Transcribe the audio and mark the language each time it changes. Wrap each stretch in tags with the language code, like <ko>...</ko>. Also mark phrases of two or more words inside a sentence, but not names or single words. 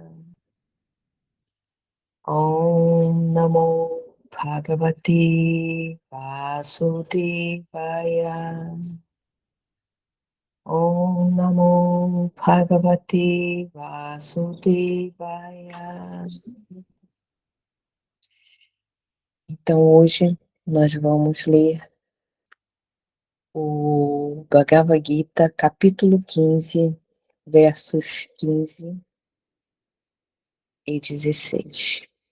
<sa>ॐ नमो भगवते वासुदेवाय. ॐ नमो भगवते वासुदेवाय.</sa> <pt>Então, hoje nós vamos ler o Bhagavad Gita, capítulo 15, versos 15 e 16.</pt>